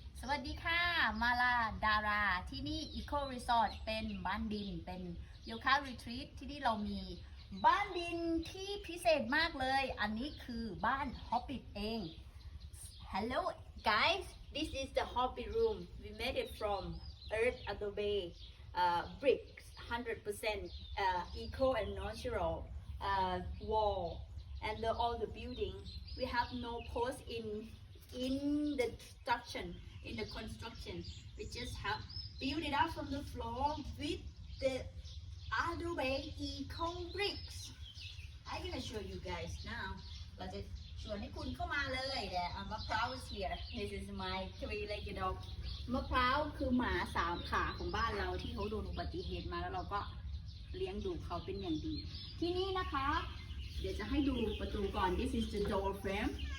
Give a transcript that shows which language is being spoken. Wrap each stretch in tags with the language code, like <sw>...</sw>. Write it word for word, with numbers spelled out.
<th>วัสดีค่ะมาลาดาราที่นี่ Eco Resort เป็นบ้านดินเป็นโยคะ Retreat ที่นี่เรามีบ้านดินที่พิเศษมากเลยอันนี้คือบ้าน Hobbit เอง</th> <en>Hello guys, this is the Hobbit room. We made it from earth adobe uh, bricks, one hundred percent uh, eco and natural uh, wall and the, all the building. We have no post in in the construction in the construction we just have built it up from the floor with the adobe eco bricks. I'm gonna show you guys now.</en> <th>เราจะชวนให้คุณเข้ามาเลยเดี๋ยวมะพร้าว</th> <en>is here. This is my three legged dog.</en> <th>มะพร้าวคือหมาสามขาของบ้านเราที่เขาโดนอุบัติเหตุมาแล้วเราก็เลี้ยงดูเขาเป็นอย่างดีที่นี่นะคะเดี๋ยวจะให้ดูประตูก่อน</th> <en>This is the door frame.</en>